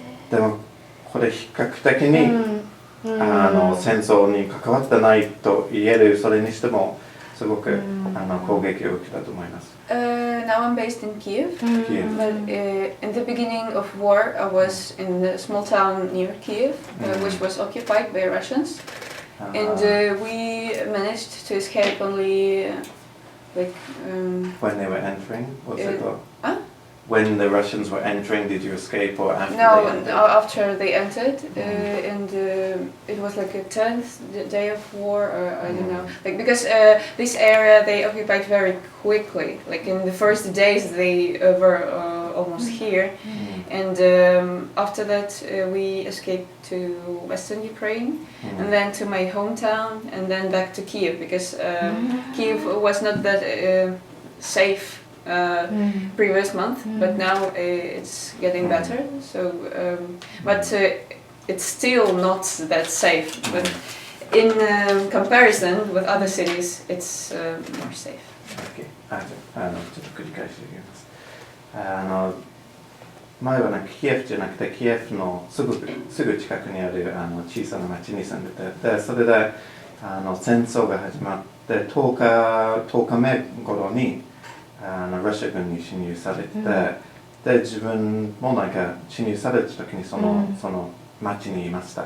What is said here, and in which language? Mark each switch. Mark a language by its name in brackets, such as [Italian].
[Japanese] でもこれ比較的に戦争に関わってないと言える、それにしてもすごく攻撃を受けたと思います。 [English] Now I'm based in Kiev, but in the beginning of war I was in a small town near Kiev, which was occupied by Russians, and we managed to escape only when they were entering, was it? When the Russians were entering, did you escape or after they entered? No, after they entered, and it was like a 10th day of war, or I don't know. Because this area they occupied very quickly. Like in the first days they were almost here, and after that we escaped to Western Ukraine, and then to my hometown, and then back to Kiev, because Kiev was not that safe previous month, but now it's getting better. So, but it's still not that safe. But in comparison with other cities, it's more safe. Okay. [Japanese] ちょっと繰り返していきます。前はなんかキエフじゃなくてキエフのすぐ近くにある小さな町に住んでて、でそれで戦争が始まって10日目頃にロシア軍に侵入されて、で自分もなんか侵入された時にその町にいました。